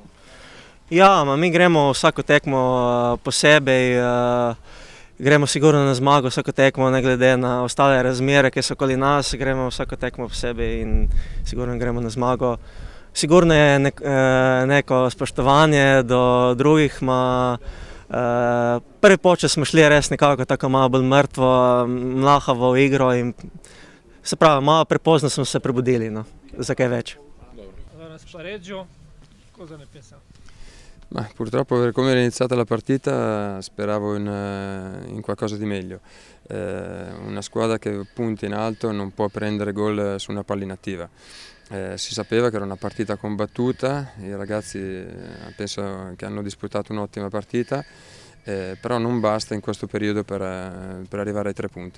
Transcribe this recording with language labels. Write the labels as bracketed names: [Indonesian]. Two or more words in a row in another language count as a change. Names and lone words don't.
[Slovenian] Ja, mi gremo vsako tekmo posebej, gremo sigurno na zmago vsako tekmo, ne glede na ostale razmere, ki so okoli nas, gremo vsako tekmo posebej in sigurno gremo na zmago. Sigurno je neko spoštovanje do drugih, prvi polčas smo šli res nekako tako malo bolj mrtvo, mlahavo v igro in se pravi, malo prepozno smo se prebudili, no, za kaj več. [Italian] Spareggio, cosa ne pensa? Purtroppo per come era iniziata la partita speravo in qualcosa di meglio. Una squadra che punta in alto non può prendere gol su una palla inattiva. Si sapeva che era una partita combattuta, i ragazzi penso che hanno disputato un'ottima partita, però non basta in questo periodo per arrivare ai 3 punti.